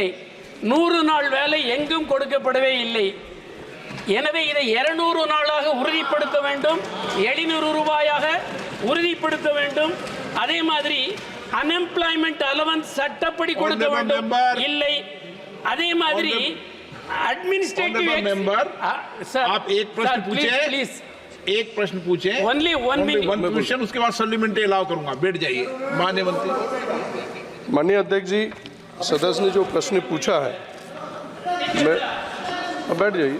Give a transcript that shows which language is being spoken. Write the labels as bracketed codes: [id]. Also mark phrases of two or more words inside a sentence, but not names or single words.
[ta] 100 நாள் வேலை எங்கும் கொடுக்கப்படவே இல்லை. எனவே இதை 200 நாளாக உறுதிப்படுத்த வேண்டும், 700 ரூபாயாக உறுதிப்படுத்த வேண்டும். அதே மாதிரி [en] unemployment allowance [ta] சட்டப்படி கொடுக்க வேண்டும் இல்லை. அதே மாதிரி एडमिनिस्ट्रेटिव [hi] मेंबर, आप एक प्रश्न पूछे, प्लीज एक प्रश्न पूछे, [en] only one [hi] क्वेश्चन, उसके बाद [en] supplementary allow [hi] करूंगा। बैठ जाइए माननीय मंत्री। माननीय अध्यक्ष जी, सदस्य ने जो प्रश्न पूछा है, बैठ जाइए,